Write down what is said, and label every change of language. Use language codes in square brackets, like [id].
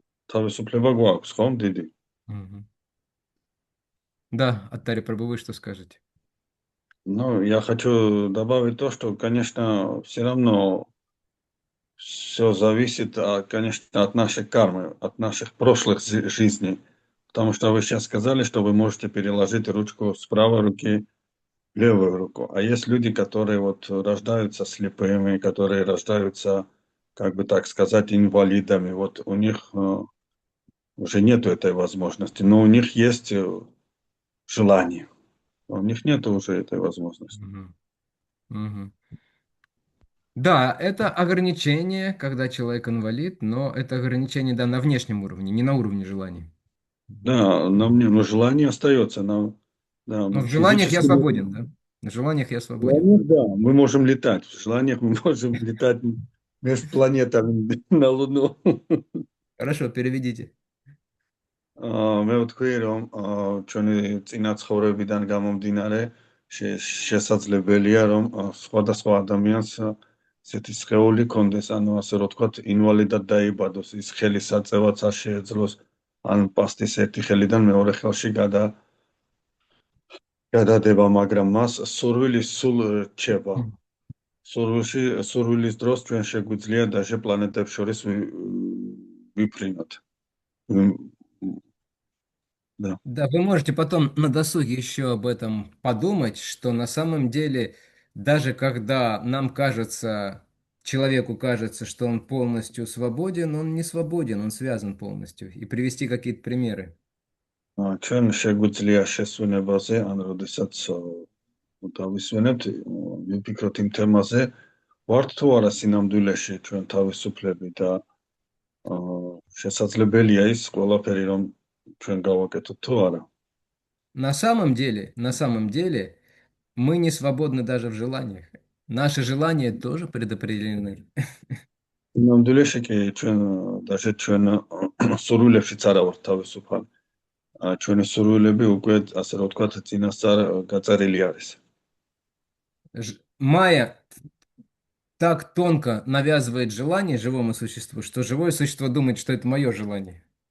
[ka] თავისუფლება გვაქვს, ხო, დიდი? Мгм. [ru] Да, Аттари Прабhu, вы что скажете? Ну, я хочу добавить то, что, конечно, все равно все зависит, конечно, от нашей кармы, от наших прошлых жизней. Потому что вы сейчас сказали, что вы можете переложить ручку с правой руки в левую руку. А есть люди, которые вот рождаются слепыми, которые рождаются, как бы так сказать, инвалидами. Вот у них уже нету этой возможности, но у них есть желание. А у них нету уже этой возможности. Мгм. Мгм. Да, это ограничение, когда человек инвалид, но это ограничение, да, на внешнем уровне, не на уровне желаний. Да, но желание остается. Да, Но в желаниях я физически свободен, да? В желаниях я в свободен. желаниях, да, мы можем летать. В желаниях мы можем летать между планетами на Луну. Хорошо, переведите. [ka] მე ვთქვი, რომ ჩვენი წინა ცხოვრებიდან გამომდინარე შესაძლებელია, რომ სხვადასხვა ადამიანს ესეთი სხეული ქონდეს, ანუ ასე რომ ვთქვათ, ინვალიდად დაიბადოს, ის ხელის საწევაც არ შეეძლოს, ან პასტის ერთი ხელიდან მეორე ხელში გადადება, მაგრამ მას სურვილი სულ რჩება. სურვილის დროს ჩვენ შეგვიძლია даже პლანეტებს შორის ვიფრინოთ. [ru] ვიმ- Да. Да, вы можете потом на досуге еще об этом подумать, что на самом деле, даже когда нам кажется, человеку кажется, что он полностью свободен, он не свободен, он связан полностью. И привести какие-то примеры. [ka] ჩვენ შეგვიძლია შესვენებაზე, ან როდესაც დავისვენებთ, ვიფიქროთ იმ თემაზე, ვართ თუ არა სინამდვილეში ჩვენ თავისუფლები და შესაძლებელია ის ყველაფერი, რომ ჩვენ გავაკეთოთ თუ არა. [ru] На самом деле, мы не свободны даже в желаниях. Наши желания тоже предопределены. [ka] სინამდვილეში კი ჩვენ даже ჩვენ სურვილებშიც არა ვართ თავისუფალი. ჩვენი სურვილები უკვე, ასე რომ ვთქვათ, წინასწარ გაწერილი არის. [ru] Майя так тонко навязывает желание живому существу, что живое существо думает, что это мое желание.